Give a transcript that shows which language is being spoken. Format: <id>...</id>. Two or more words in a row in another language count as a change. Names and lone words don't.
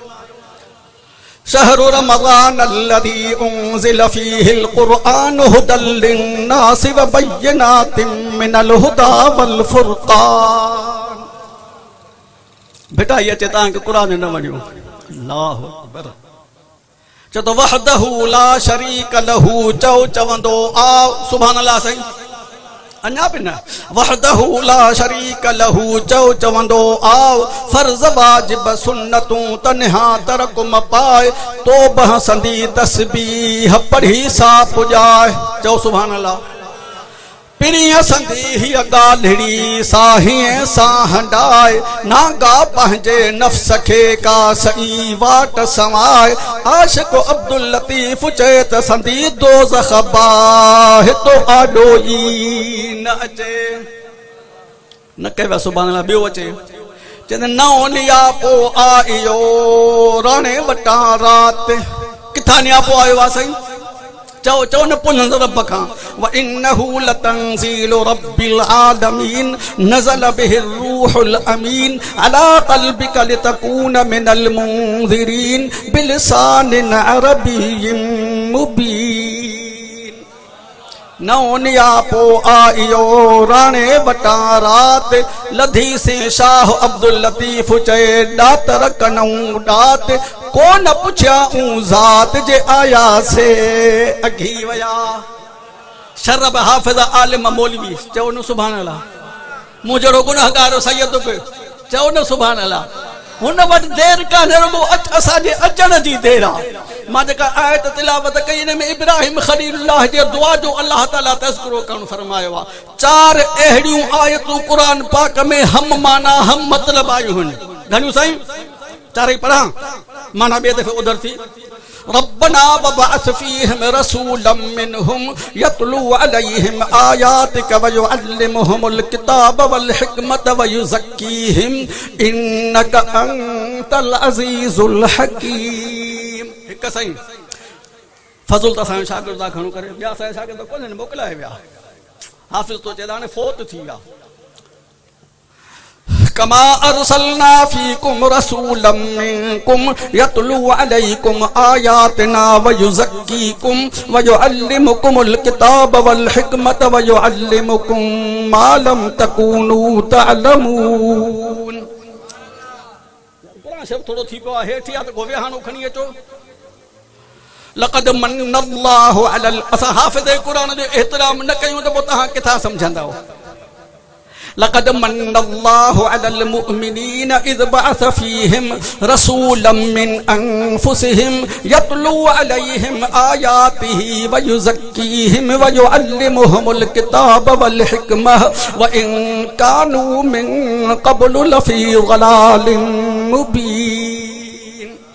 <ar>شهر رمضان الذي أنزل فيه القرآن هدى للناس وبينات من الهدى والفرقان.</ar> <sd>बेटा ये चेता के कुरान न वणियो।</sd> <ar>الله أكبر.</ar> <sd>चो तो</sd> <ar>وحده لا شريك له</ar> <sd>चवंदो आ</sd> <ar>سبحان الله</ar> <sd>सही। अन्या भी न</sd> <ar>وحده لا شريك له</ar> <sd>चवंदो आओ। फर्ज वाजिब सुन्नतूं तन्हा तरक मपाए तो बहसंदी तस्बीह पढ़ी सा पुजाए। चओ</sd> <ar>سبحان الله.</ar> <sd>पिणीअ संदी हीअ ॻाल्हिड़ी साहीअ सां हंडाए नागा पंहिंजे नफ़्स खे का सही वाट समाए। आशिक़ अब्दुल लतीफ़ चए त संदी दोज़ख बाहि तो आॾो ई न अचे। न कयो</sd> <ar>سبحان الله.</ar> <sd>ॿियो अचे चवंदे नओं नियापो आयो राणे वटां राति। किथां नियापो आयो आहे साईं? चओ न पुनंद रब खां।</sd> <ar>وإنه لتنزيل رب العالمين نزل به الروح الأمين على قلبك لتكون من المنذرين بلسان عربي مبين.</ar> <sd>नओं नियापो आयो राणे वटां राति लधी से शाह अब्दुल लतीफ़ चए ॾातर कनऊं ॾात कोन पुछियाऊं ज़ात जे आया से अघी वया। शरब हाफ़िज़ आलिम मौलवी चओ न</sd> <ar>سبحان الله.</ar> <sd>मूं जहिड़ो गुनहगार सैयद बि चओ न</sd> <ar>سبحان الله.</ar> <sd>हुन वटि देरि कान्हे रुगो असांजे अचण जी देरि आहे। मां जेका आयत तिलावत कई हिन में इब्राहिम ख़लीलुल्लाह जे दुआ जो अल्लाह ताला तज़किरो करणु फरमायो आहे। 4 अहिड़ियूं आयतूं क़ुरान पाक में हम माना हम मतलब आयूं आहिनि। घणियूं साईं? 4 पढ़ां माना ॿिए दफ़े उधर थी।</sd> <ar>ربنا وابعث فيهم رسولا منهم يتلو عليهم آياتك ويعلمهم الكتاب والحكمة ويزكيهم إنك أنت العزيز الحكيم.</ar> <sd>हिक सही फज़ल त असांजो शागिर्द घणो करे, ॿिया असांजा शागिर्द कोन्हनि, मोकिलाए विया। हाफ़िज़ तो चए हाणे फोत थी विया।</sd> <ar>كما أرسلنا فيكم رسولا منكم يتلو عليكم آياتنا ويزكيكم ويعلمكم الكتاب والحكمة ويعلمكم ما لم تكونوا تعلمون.</ar> <sd>कुरान शब्द थोड़ो थी पियो आहे, हेठि आहे त को विहाणो खणी अचो।</sd> <ar>لقد من الله على,</ar> <sd>असां हाफ़िज़ कुरान जो एहतराम न कयूं त पोइ तव्हां किथां सम्झंदव।</sd> <ar>لقد من الله على المؤمنين إذ بعث فيهم رسولا من أنفسهم يتلو عليهم آياته ويزكيهم ويعلمهم الكتاب والحكمة وإن كانوا من قبل لفي ضلال مبين.</ar>